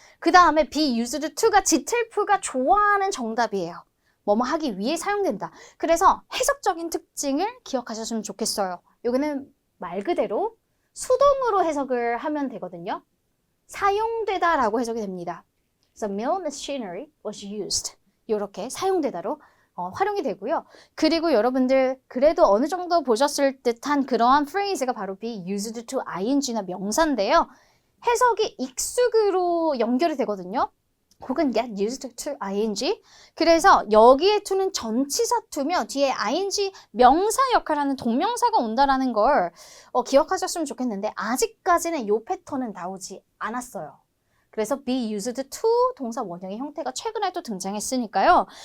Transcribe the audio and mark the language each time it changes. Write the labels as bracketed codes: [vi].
[ko] 그 다음에 be used to가 지틀프가 좋아하는 정답이에요. 뭐뭐 하기 위해 사용된다. 그래서 해석적인 특징을 기억하셨으면 좋겠어요. 여기는 말 그대로 수동으로 해석을 하면 되거든요. 사용되다라고 해석이 됩니다. [en] The mill machinery was used. [ko] 이렇게 사용되다로 활용이 되고요. 그리고 여러분들 그래도 어느 정도 보셨을 듯한 그러한 프레이즈가 바로 be used to ing나 명사인데요. 해석이 익숙으로 연결이 되거든요. 혹은 get used to ing. 그래서 여기에 to는 전치사 to며 뒤에 ing 명사 역할을 하는 동명사가 온다라는 걸 기억하셨으면 좋겠는데 아직까지는 이 패턴은 나오지 않았어요. 그래서 be used to 동사 원형의 형태가 최근에 또 등장했으니까요.